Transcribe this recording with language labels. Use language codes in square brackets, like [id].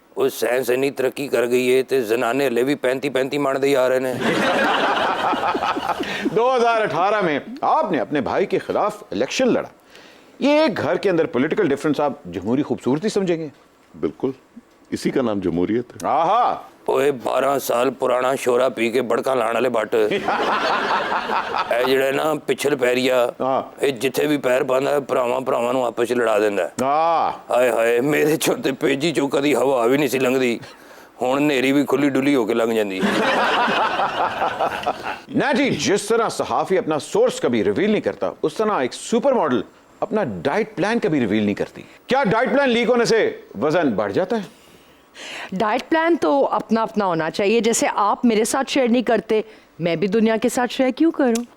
[pa] ਉਹ ਸਾਇੰਸ ਇੰਨੀ ਤਰੱਕੀ ਕਰ ਗਈ ਹੈ ਤੇ ਜ਼ਨਾਨੇ ਹਲੇ ਵੀ 35 ਮੰਨਦੇ ਹੀ ਆ ਰਹੇ ਨੇ। [hi] 2018 में आपने अपने भाई के खिलाफ इलेक्शन लड़ा। ये एक घर के अंदर पॉलिटिकल डिफरेंस आप जमहूरी खूबसूरती समझेंगे? बिल्कुल, इसी का नाम जमहूरियत है। आहा, [pa] ਓਏ 12 ਸਾਲ ਪੁਰਾਣਾ ਸ਼ੋਰਾ ਪੀ ਕੇ ਬੜਕਾ ਲਾਣ ਵਾਲੇ ਬੱਟ ਇਹ ਜਿਹੜੇ ਨਾ ਪਿਛਲ ਪੈਰੀਆ, ਹਾਂ। ਇਹ ਜਿੱਥੇ ਵੀ ਪੈਰ ਪਾਉਂਦਾ ਭਰਾਵਾਂ ਨੂੰ ਆਪਸ ਚ ਲੜਾ ਦਿੰਦਾ। ਹਾਏ ਹਾਏ, ਮੇਰੇ ਚੋਂ ਤੇ ਪੇਜੀ ਚੋਂ ਕਦੀ ਹਵਾ ਵੀ ਨਹੀਂ ਸੀ ਲੰਘਦੀ, ਹੁਣ ਨੇਰੀ ਵੀ ਖੁੱਲੀ ਡੁੱਲੀ ਹੋ ਕੇ ਲੰਘ ਜਾਂਦੀ। [hi] ना जी, जिस तरह सहाफी अपना सोर्स कभी रिवील नहीं करता, उस तरह एक सुपर मॉडल अपना डाइट प्लान कभी रिवील नहीं करती। क्या डाइट प्लान लीक होने से वजन बढ़ जाता है? डाइट प्लान तो अपना अपना होना चाहिए। जैसे आप मेरे साथ शेयर नहीं करते, मैं भी दुनिया के साथ शेयर क्यों करूं?